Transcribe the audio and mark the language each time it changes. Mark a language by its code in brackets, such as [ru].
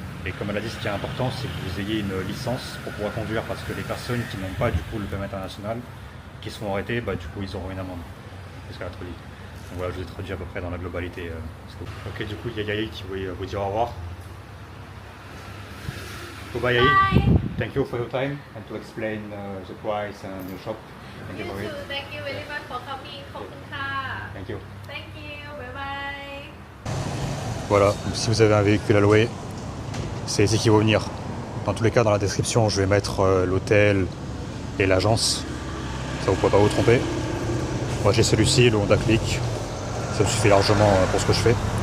[fr] Et comme elle a dit, ce qui est important, c'est que vous ayez une licence pour pouvoir conduire, parce que les personnes qui n'ont pas du coup le permis international, qui seront arrêtées, bah, du coup, ils auront une amende. C'est ce qu'elle a traduit. Donc voilà, je vous ai traduit à peu près dans la globalité. Ok, du coup, il y a Yahi qui voulait vous dire au revoir. [en] Goodbye, Yahi. Bye. Thank you for your time and to explain the price and the shop. Thank you for it. Thank you very much for coming. [th] ขอบคุณค่ะ [en] Thank you. Thank you. Bye bye. [fr] Voilà, donc si vous avez un véhicule à louer, c'est ici qu'il faut venir. Dans tous les cas, dans la description, je vais mettre l'hôtel et l'agence. Ça vous ne pourrez pas vous tromper. Moi j'ai celui-ci, le Honda Click. Ça me suffit largement pour ce que je fais.